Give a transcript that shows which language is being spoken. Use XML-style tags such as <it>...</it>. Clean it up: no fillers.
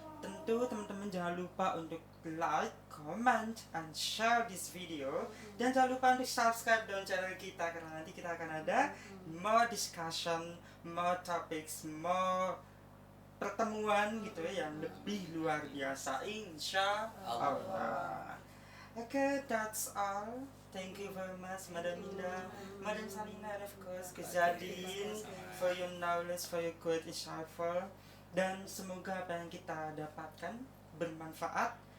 <id>Tentu teman-teman jangan lupa untuk</id> <en>like, comment, and share this video.</en> <id>Dan jangan lupa untuk subscribe dan channel kita, karena nanti kita akan ada</id> <en>more discussion, more topics, more</en> <id>pertemuan gitu ya yang lebih luar biasa, insya Allah.</id> <en>Okay, that's all. Thank you very much, Madam Indah, Madam Salina, and of course, Kejadin, for your knowledge, for your good insightful.</en> <id>Dan semoga apa yang kita dapatkan bermanfaat.</id>